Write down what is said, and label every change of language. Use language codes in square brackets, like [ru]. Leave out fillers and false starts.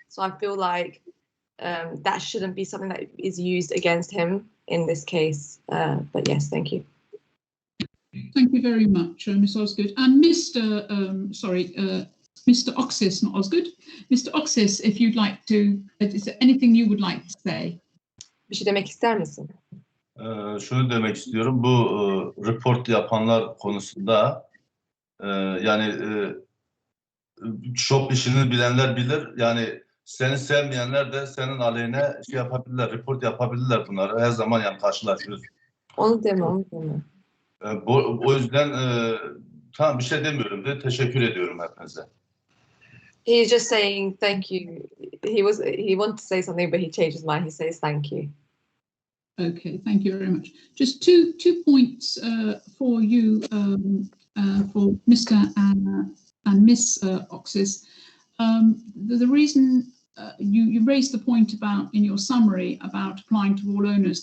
[en] So I feel like that shouldn't be something that is used against him in this case. But yes, thank you. Thank you very much, Ms. Osgood. And Mr. Mr. Oxis, not Osgood. Mr. Oxis, if you'd like to, is there anything you would like to say? [tr] Bir şey demek ister misin? Şunu demek istiyorum. Bu report yapanlar konusunda yani shop işini bilenler bilir. Yani seni sevmeyenler de senin aleyhine şey yapabilirler, report yapabilirler bunları. Her zaman yani karşılaşıyoruz. Onu deme, onu deme. O yüzden tamam bir şey demiyorum de teşekkür ediyorum hepinize. [en] He's just saying thank you. He wanted to say something, but he changed his mind. He says thank you. Okay, thank you very much. Just two points for you, for Mr. and Miss Oxis. The reason you raised the point about in your summary about applying to all owners.